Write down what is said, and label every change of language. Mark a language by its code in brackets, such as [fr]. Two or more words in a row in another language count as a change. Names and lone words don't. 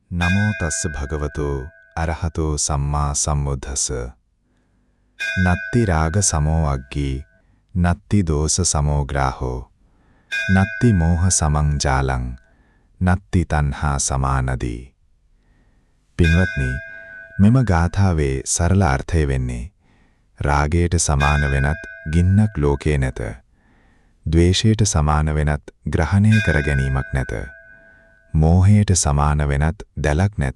[pi] නමෝ තස්ස භගවතෝ අරහතෝ සම්මා සම්බුද්දස්ස. නත්ති රාග සමෝ අග්ගී නත්ති දෝස සමෝ ග්‍රාහෝ නත්ති මෝහ සමං ජාලං නත්ති තණ්හා සමානදී. [si] පින්වත්නි, මෙම ගාථාවේ සරල අර්ථය වෙන්නේ රාගයට සමාන වෙනත් ගින්නක් ලෝකේ නැත. ද්වේෂයට සමාන වෙනත් ග්‍රහණය කර ගැනීමක් නැත. මෝහයට සමාන වෙනත් දැලක් නැත.